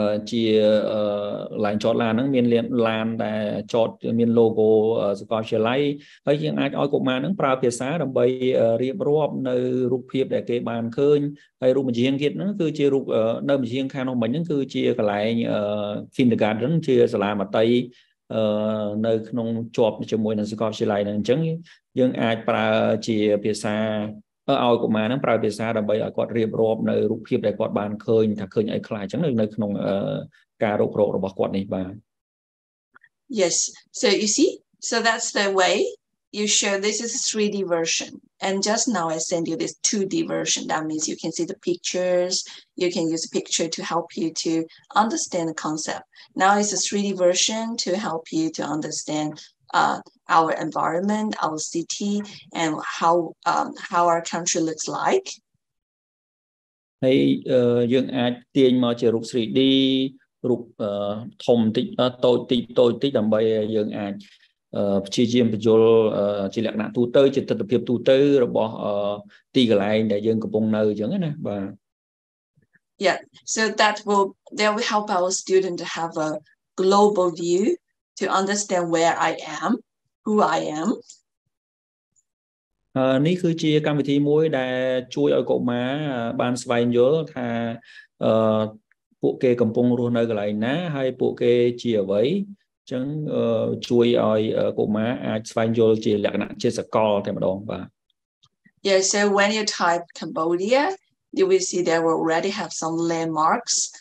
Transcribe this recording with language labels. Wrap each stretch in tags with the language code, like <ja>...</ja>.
<km>ជាឡានចតឡានហ្នឹងមានឡានដែលចតមាន logo សាកលវិទ្យាល័យហើយយើងអាចឲ្យកុមារហ្នឹងប្រើភាសាដើម្បីរៀបរាប់នៅរូបភាពដែលគេបានឃើញហើយរូបបញ្ជាទៀតហ្នឹងគឺជារូបនៅបញ្ជាខាងនោះមិញហ្នឹងគឺជាកន្លែង kindergarten ជាសាលាមត្តេយ្យ នៅក្នុងជាប់ជាមួយនឹងសាកលវិទ្យាល័យហ្នឹងអញ្ចឹងយើងអាចប្រើជាភាសាឲ្យកុមារហ្នឹងប្រើភាសាដើម្បីឲ្យគាត់រៀបរាប់នៅរូបភាពដែលគាត់បានឃើញថាឃើញអីខ្លះអញ្ចឹងនៅក្នុងការរករករបស់គាត់នេះបាទ</km> <en>Yes, so you see, so that's the way you show this is a 3D version, and just now I send you this 2D version. That means you can see the pictures, you can use a picture to help you to understand the concept. Now it's a 3D version to help you to understand our environment, our city, and how our country looks like.</en> <km>ហើយយើងអាចទាញមកជារូប 3D រូបធំតិចតូចតិចដើម្បីយើងអាចព្យាយាមបញ្យល់ជាលក្ខណៈទូទៅជាទស្សនវិជ្ជាទូទៅរបស់ទីកន្លែងដែលយើងកំពុងនៅអញ្ចឹងណាបាទ</km> <en>Yeah, so that will help our student to have a global view to understand where I am, who I am.</en> <km>នេះគឺជាកម្មវិធីមួយដែលជួយឲ្យកុមារបានស្វែងយល់ថាពួកគេកំពុងរស់នៅកន្លែងណាហើយពួកគេជាអ្វីអញ្ចឹងជួយឲ្យកុមារអាចស្វែងយល់ជាលក្ខណៈជាសកលតែម្ដងបាទ</km> <en>Yeah, so when you type Cambodia, you will see there will already have some landmarks.</en>